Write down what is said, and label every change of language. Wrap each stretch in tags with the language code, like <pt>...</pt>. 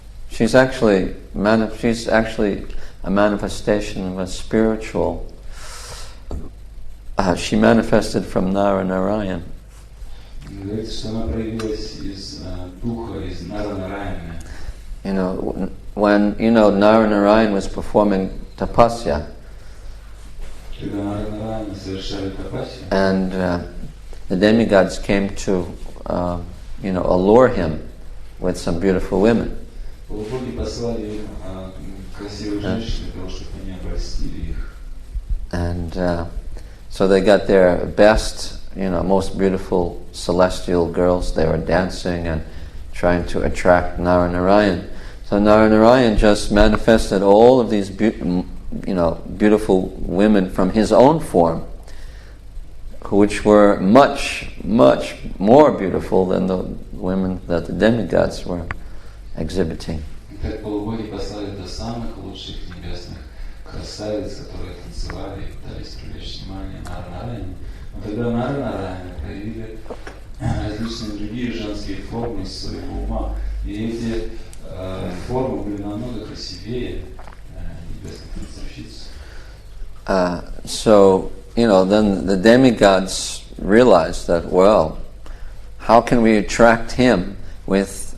<en>She's actually a manifestation of a spiritual. She manifested from Narayan.</en> <ru>Говорится, что она проявилась из духа, из Нара-Нараяна.</ru> <en>When Nara-Narayan was performing tapasya,</en> <ru>Когда Нара-Нараяна совершали тапасию,</ru> <en>and the demigods came to allure him with some beautiful women.</en> <ru>полубоги послали им красивых женщин для того, чтобы они обольстили их.</ru> <en>And so they got their best, most beautiful celestial girls. They were dancing and trying to attract Nara-Narayan. So Nara-Narayan just manifested all of these beautiful women from his own form, which were much, much more beautiful than the women that the demigods were exhibiting.</en> <ru>Так полубоги послали до самых лучших небесных красавиц, которые танцевали и пытались привлечь внимание Нара-Нараяна. Но тогда Нара-Нараяна проявили различные другие женские формы из своего ума. И эти формы были намного красивее небесных танцовщиц.</ru> <en>So, then the demigods realized that, well, how can we attract him with</en>